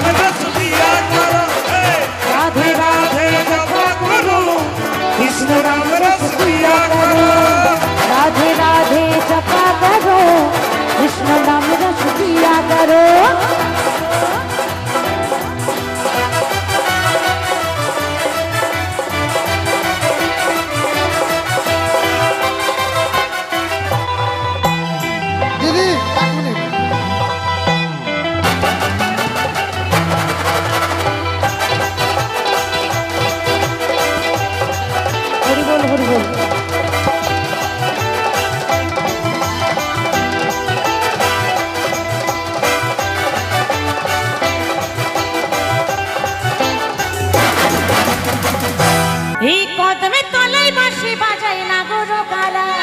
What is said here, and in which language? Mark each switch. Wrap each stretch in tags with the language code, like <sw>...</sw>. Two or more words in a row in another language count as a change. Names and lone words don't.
<hi>रस पिया करो राधे राधे जपा करो कृष्ण नाम रस पिया करो राधे राधे जपा करो कृष्ण नाम रस पिया करो</hi> <bn>দিদি এক মিনিট</bn> <hi>हरि बोल हरि बोल</hi> <bn>এই কদমে তলায় বাঁশি বাজাই না গুরু কালা</bn>